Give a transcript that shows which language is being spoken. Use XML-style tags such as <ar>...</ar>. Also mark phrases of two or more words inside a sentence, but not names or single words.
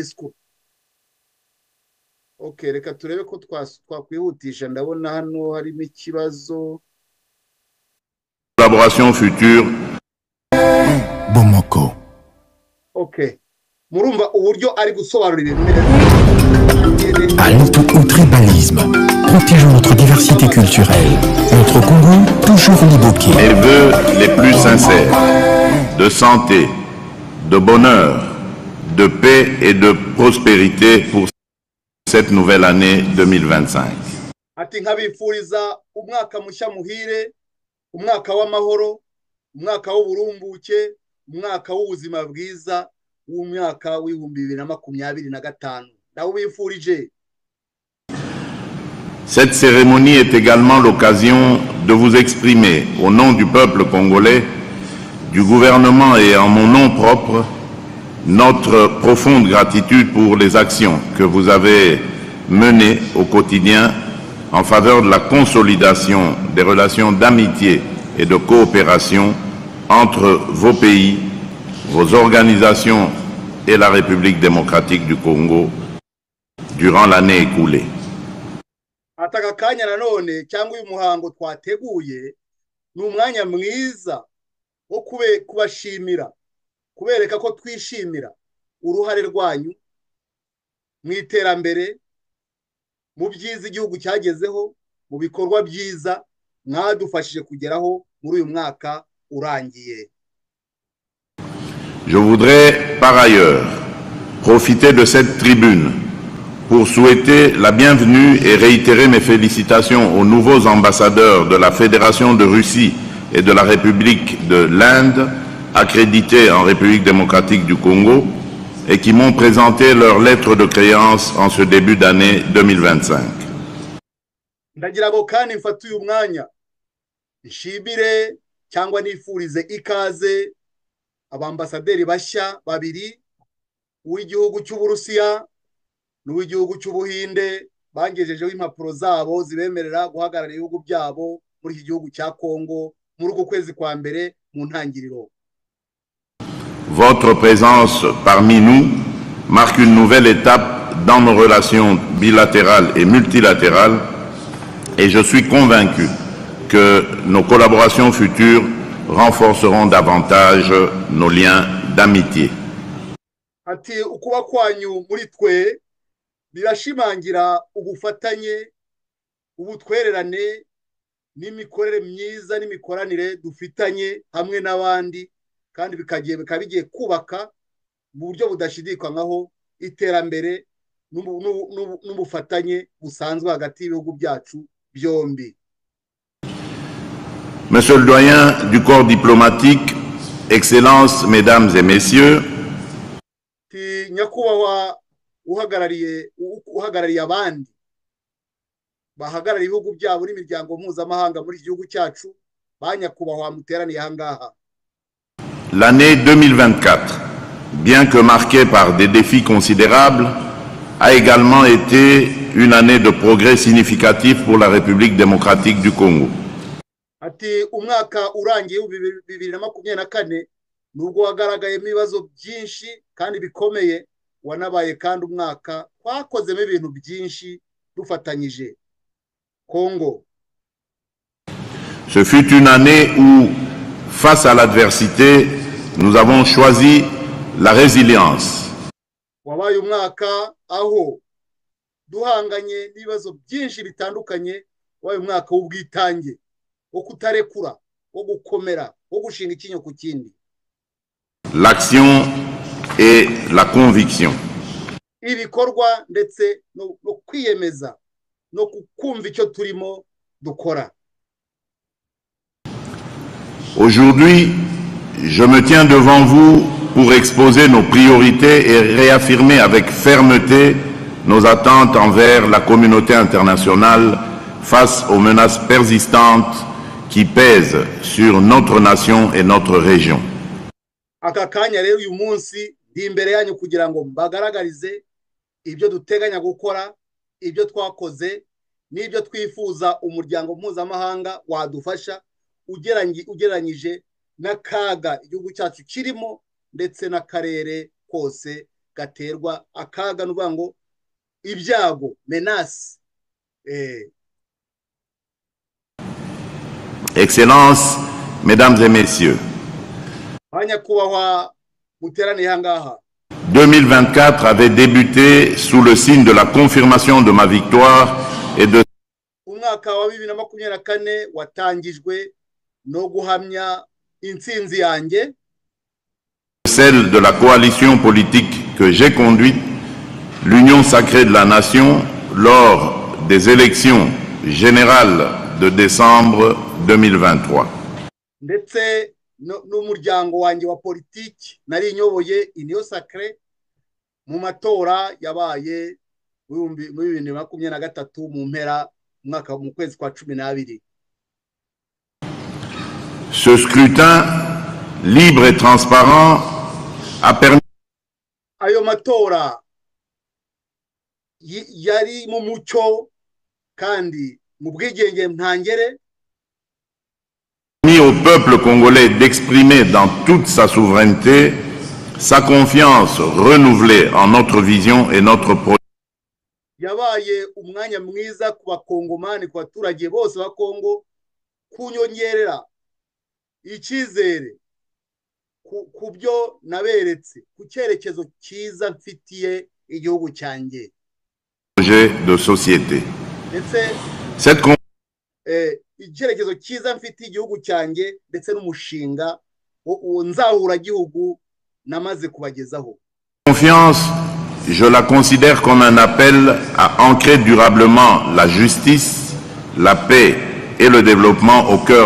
<rw>Okay, reka turebe ko twakwihutisha ndabona hano harimo ikibazo.</rw> <fr>Collaboration future.</fr> <rw>Bomoko. Okay. Murumva uburyo ari gusobanura ibintu</rw> <fr>Halte au tribalisme. Protégeons notre diversité culturelle. Notre Congo, toujours liboqué. Mes vœux les plus sincères de santé, de bonheur, de paix et de prospérité pour cette nouvelle année 2025.</fr> <rw>Ati nkabifuriza umwaka mushya muhire, umwaka w'amahoro, umwaka w'uburumbuke, umwaka w'ubuzima bwiza, w'umwaka w'ibihumbi 2025. Ndawubifurije.</rw> <fr>Cette cérémonie est également l'occasion de vous exprimer au nom du peuple congolais, du gouvernement et en mon nom propre, notre profonde gratitude pour les actions que vous avez menées au quotidien en faveur de la consolidation des relations d'amitié et de coopération entre vos pays, vos organisations et la République démocratique du Congo durant l'année écoulée.</fr> <rw>Ataka kanya nanone cyangwa uyu muhango twateguye ni umwanya mwiza wo kubashimira kubereka ko twishimira uruhare rwanyu mu iterambere mu byiza igihugu cyagezeho mu bikorwa byiza mwadufashije kugeraho muri uyu mwaka urangiye.</rw> <fr>Je voudrais par ailleurs profiter de cette tribune pour souhaiter la bienvenue et réitérer mes félicitations aux nouveaux ambassadeurs de la Fédération de Russie et de la République de l'Inde, accrédités en République démocratique du Congo, et qui m'ont présenté leur lettre de créance en ce début d'année 2025.</fr> <rw>Ndagira ngo kandi mfate uyu mwanya nshimire cyangwa nifurize ikaze abambasaderi bashya babiri w'igihugu cy'Uburusiya n'uw'igihugu cy'Ubuhinde bangejejeho impapuro zabo zibemerera guhagarara ibihugu byabo muri iki gihugu cya Kongo muri uku kwezi kwa mbere mu ntangiriro.</rw> <fr>Votre présence parmi nous marque une nouvelle étape dans nos relations bilatérales et multilatérales et je suis convaincu que nos collaborations futures renforceront davantage nos liens d'amitié.</fr> <rw>Ati ukuba kwanyu muri twe birashimangira ubufatanye ubutwererane n'imikorere myiza n'imikoranire dufitanye hamwe n'abandi kandi bikabigiye kubaka mu buryo budashidikanywaho iterambere n'ubufatanye busanzwe hagati y'ibihugu byacu byombi.</rw> <fr>Monsieur le doyen du corps diplomatique, Excellences, Mesdames et Messieurs,</fr> <rw>Nyakubahwa uhagarariye abandi bahagarariye ibihugu byabo n'imiryango mpuzamahanga muri iki gihugu cyacu, ba nyakubahwa muteraniye aha ngaha.</rw> <fr>L'année 2024, bien que marquée par des défis considérables, a également été une année de progrès significatif pour la République démocratique du Congo.</fr> <rw>Ati umwaka urangiye 2024 nubwo wagaragayemo ibibazo byinshi kandi bikomeye, wanabaye kandi umwaka twakozemo ibintu byinshi dufatanyije. Congo.</rw> <fr>Ce fut une année où, face à l'adversité, nous avons choisi la résilience.</fr> <rw>Wabaye umwaka aho duhanganye n'ibibazo byinshi bitandukanye, wabaye umwaka w'ubwitange, wo kutarekura, wo gukomera, wo gushinga ikinyo ku kindi.</rw> <fr>L'action et la conviction.</fr> <rw>Ibikorwa ndetse no kwiyemeza no kumva icyo turimo dukora.</rw> <fr>Aujourd'hui, je me tiens devant vous pour exposer nos priorités et réaffirmer avec fermeté nos attentes envers la communauté internationale face aux menaces persistantes qui pèsent sur notre nation et notre région.</fr> <rw>Aka kanya rero uyu munsi ndi imbere yanyu kugira ngo mbagaragarize ibyo duteganya gukora, ibyo twakoze n'ibyo twifuza umuryango mpuzamahanga wadufasha ugereranyije n'akaga igihugu cyacu kirimo ndetse n'akarere kose gaterwa akaga, n'uvuga ngo ibyago, menace.</rw> <fr>Excellences, mesdames et messieurs, 2024 avait débuté sous le signe de la confirmation de ma victoire et de celle de la coalition politique que j'ai conduite, l'Union sacrée de la nation, lors des élections générales de décembre 2023.</fr> <rw>N'umuryango wanjye wa politiki nari nyoboye Union Sacrée mu matora yabaye mu 2023 mu mpera mwaka mu kwezi kwa 12.</rw> <fr>Ce scrutin libre et transparent a permis</fr> <rw>ayo matora yari mu mucyo kandi mu bwigenge ntangere</rw> <fr>au peuple congolais d'exprimer dans toute sa souveraineté sa confiance renouvelée en notre vision et notre projet.</fr> <rw>Yabaye umwanya mwiza ku bakongomani, ku baturage bose ba Kongo, kunyongerera icyizere ku byo naberetse, ku cyerekezo cyiza mfitiye igihugu cyanjye.</rw> <fr>Projet de société. Cette</fr> <rw>icyerekezo cyiza mfitiye igihugu cyanjye ndetse n'umushinga nzahura gihugu namaze kubagezaho.</rw> <fr>Confiance, je la considère comme un appel à ancrer durablement la justice, la paix et le développement au cœur.</fr>